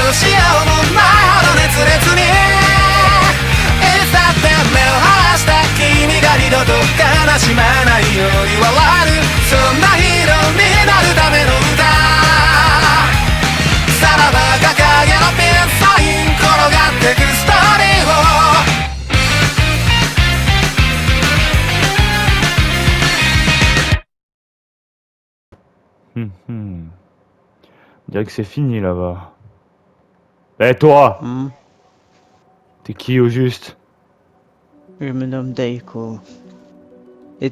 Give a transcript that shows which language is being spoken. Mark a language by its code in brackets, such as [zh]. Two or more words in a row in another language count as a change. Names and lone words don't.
[ja] どうしようもないほど熱烈にいつだって目を離した君が二度と悲しまないように笑える、そんなヒーローになるための歌。さらば掲げのピンサイン転がってくストーリーを。 [fr] On dirait que c'est fini là-bas. Eh toi, t'es qui au juste? Je me nomme Daiko. Et